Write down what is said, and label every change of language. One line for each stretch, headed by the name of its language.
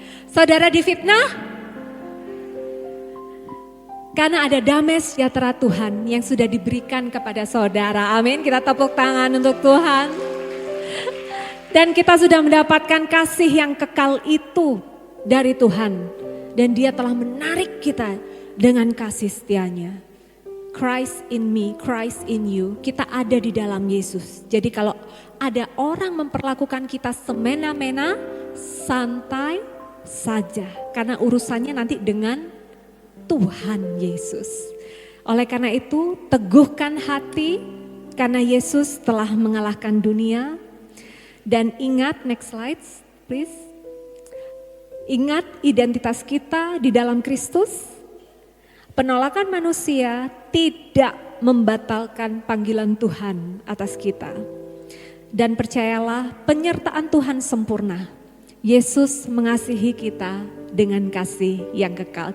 Indonesian: Saudara difitnah, karena ada damai sejahtera Tuhan yang sudah diberikan kepada saudara. Amin, kita tepuk tangan untuk Tuhan. Dan kita sudah mendapatkan kasih yang kekal itu dari Tuhan. Dan Dia telah menarik kita dengan kasih setianya.
English: Christ in me, Christ in you.
Indonesian: Kita ada di dalam Yesus. Jadi kalau ada orang memperlakukan kita semena-mena, santai saja. Karena urusannya nanti dengan Tuhan Yesus. Oleh karena itu, teguhkan hati karena Yesus telah mengalahkan dunia. Dan ingat, next slide please. Ingat identitas kita di dalam Kristus. Penolakan manusia tidak membatalkan panggilan Tuhan atas kita. Dan percayalah, penyertaan Tuhan sempurna. Yesus mengasihi kita dengan kasih yang kekal.